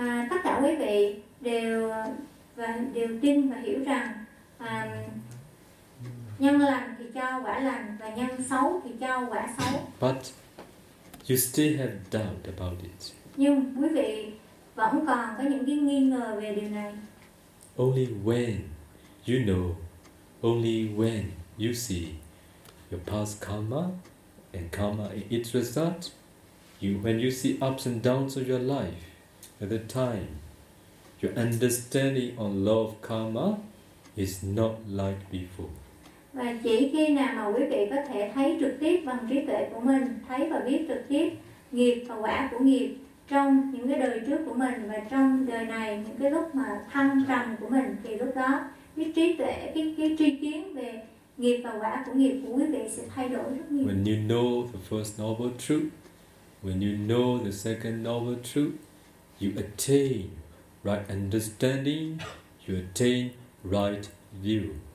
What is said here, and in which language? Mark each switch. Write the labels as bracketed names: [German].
[Vietnamese] Tất cả quý vị đều tin và hiểu rằng nhân lành thì cho quả lành và nhân xấu thì cho quả xấu. [English] But you still have doubt about it. [Vietnamese] Nhưng quý vị vẫn còn có những cái nghi ngờ về điều này. [English] Only when you know, only when you see your past karma and karma in its result, when you see ups and downs of your life, at the time, your understanding on law of karma is not like before. [Vietnamese] Và chỉ khi nào mà quý vị có thể thấy trực tiếp bằng trí tuệ của mình, thấy và biết trực tiếp nghiệp và quả của nghiệp trong những cái đời trước của mình và trong đời này, những cái lúc mà thăng trầm của mình, thì lúc đó cái trí tuệ, cái tri kiến về nghiệp và quả của nghiệp của quý vị sẽ thay đổi rất nhiều. [English] When you know the first noble truth, when you know the second noble truth, you attain right understanding, you attain right view.